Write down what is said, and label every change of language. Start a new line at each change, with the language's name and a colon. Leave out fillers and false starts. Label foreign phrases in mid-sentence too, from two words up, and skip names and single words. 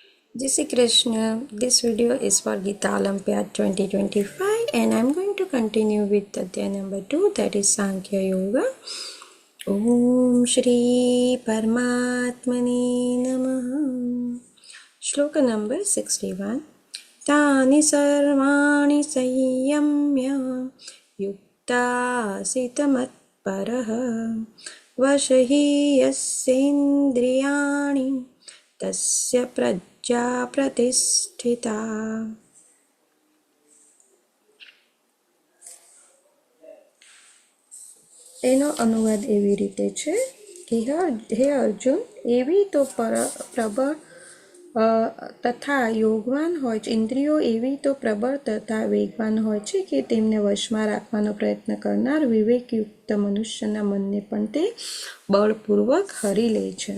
Hindi: जय श्री कृष्ण.
English: This video is for Gita Olympiad 2025 and I'm going to continue with Adhyay number 2, that is Sankhya Yoga.
Sanskrit: ॐ श्री परमात्मने नमः.
English: Shloka number 61.
Sanskrit: तानि सर्वाणि संयम्य युक्त आसीत मत्परः वशे हि यस्येन्द्रियाणि तस्य प्रज्ञा प्रतिष्ठिता.
Gujarati: એનો અનુવાદ એવી રીતે છે કે હે અર્જુન, એવી તો પ્રબળ તથા યોગવાન હોય છે, ઇન્દ્રિયો એવી તો પ્રબળ તથા વેગવાન હોય છે કે તેમને વશમાં રાખવાનો પ્રયત્ન કરનાર વિવેકયુક્ત મનુષ્યના મનને પણ તે બળપૂર્વક હરી લે છે.